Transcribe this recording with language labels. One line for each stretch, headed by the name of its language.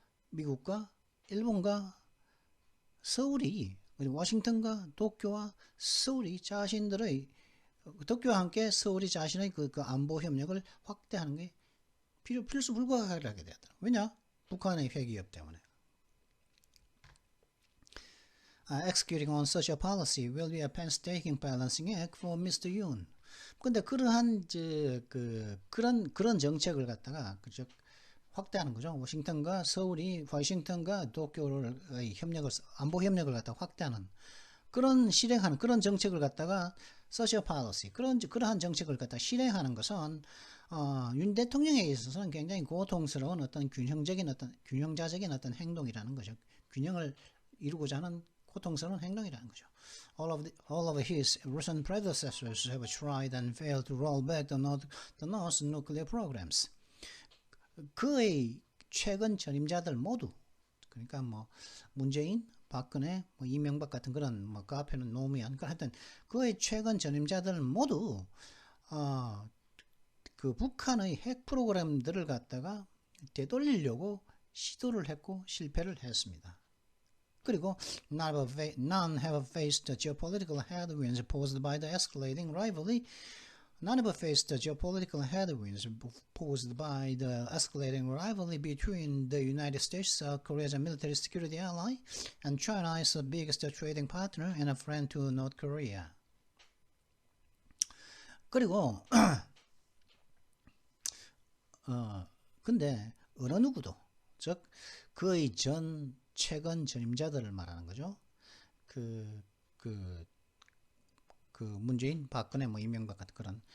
Korean: 미국과 일본과 서울이 워싱턴과 도쿄와 서울이 자신들의 도쿄와 함께 서울이 자신의 그 안보 협력을 확대하는 게 필수 불가하게 되었다. 왜냐? 북한의 핵 위협 때문에.
English: executing on such a policy will be a painstaking balancing act for Mr. Yoon.
Korean: 근데 그러한 그런 정책을 갖다가 그죠? 확대하는 거죠. 워싱턴과 서울이 워싱턴과 도쿄의 협력을 안보 협력을 갖다가 확대하는 그런 실행하는 그런 정책을 갖다가
English: social policy
Korean: 그러한 정책을 갖다가 실행하는 것은 윤 대통령에 있어서는 굉장히 고통스러운 어떤 균형자적인 어떤 행동이라는 거죠. 균형을 이루고자 하는 고통스러운 행동이라는 거죠.
English: All of his recent predecessors have tried and failed to roll back the North's nuclear programs.
Korean: 그의 최근 전임자들 모두 그러니까 뭐 문재인, 박근혜, 뭐 이명박 같은 그런 뭐 그 앞에는 노무현 하여튼 그의 최근 전임자들 모두 그 북한의 핵 프로그램들을 갖다가 되돌리려고 시도를 했고 실패를 했습니다. 그리고
English: none have faced the geopolitical headwinds posed by the escalating rivalry. None have faced the geopolitical headwinds posed by the escalating rivalry between the United States, South Korea's military security ally, and China's biggest trading partner and a friend to North Korea.
Korean: 그리고 근데 어느 누구도 즉 그의 최근 전임자들을 말하는 거죠. 그 문재인, 박근혜, 뭐 이명박 같은 그런.